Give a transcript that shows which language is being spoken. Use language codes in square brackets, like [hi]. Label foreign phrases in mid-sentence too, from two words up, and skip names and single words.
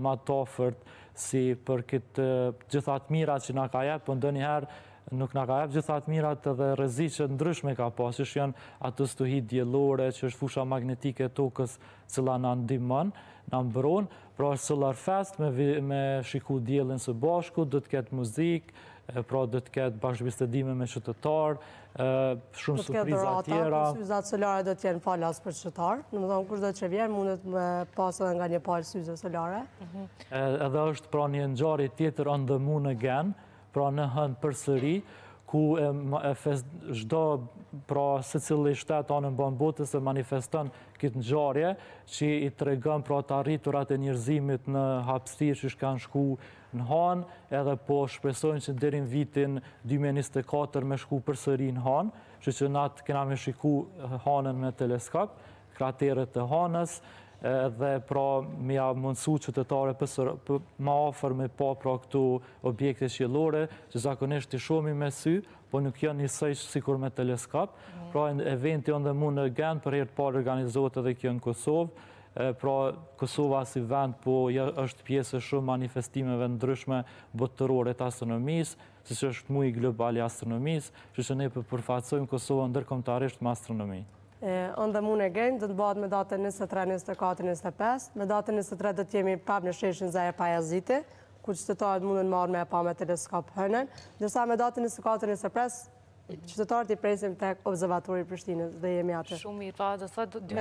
[sq] ma të afërt, si për këtë gjithat mirat që na ka jep, po ndonjëherë nuk na ka jep gjithat mirat edhe rreziqe ndryshme ka pas, që janë ato stuhi diellore, që është fusha magnetike e tokës, cila na ndihmon, na mbron, pra Solar Fest me shiku diellin së bashku, do të ketë muzikë, pra do të ketë bashkëbisedime me qytetarë, shumë surpriza tjera. Syzat solare do të jenë falas për qytetarë, në më thonë kush do të vjen mundet me pas edhe nga një palë syze solare. Edhe është pra një ngjarje tjetër on the moon again, pra në hënë përsëri, ku çdo pra secili shtet anën bën botës e manifeston këtë ngjarje që i tregon pra të arriturat e njerëzimit në hapësirë që kanë shku në hanë, edhe po shpresojnë që deri në vitin 2024 me shku përsëri në hanë, që natë kena me shiku hanën me teleskop, krateret e hanës, dhe pra me ja mundësu qytetare ma afër me pa pra këtu objekte qiellore, që zakonisht i shohim me sy, po nuk janë njësoj sikur me teleskop. Pra eventi on the moon again për herë të parë organizohet edhe kjo në Kosovë. Pra Kosova si vend po është pjesë e shumë manifestimeve ndryshme botërore të astronomisë, siç është muaji global i astronomisë, që ne përfaqësojmë Kosovën ndërkombëtarisht me astronomi. On the moon again do të bëhet me datën 23, 24, 25. Me datën 23 do të jemi prapë në sheshin Zaja Pajaziti, ku qytetarët mundën marrë me pa me teleskop hënën, ndërsa me datën 24, 25 qytetarët i presim tek observatori i Prishtinës dhe jemi atë. Shumë mirë, pa do thotë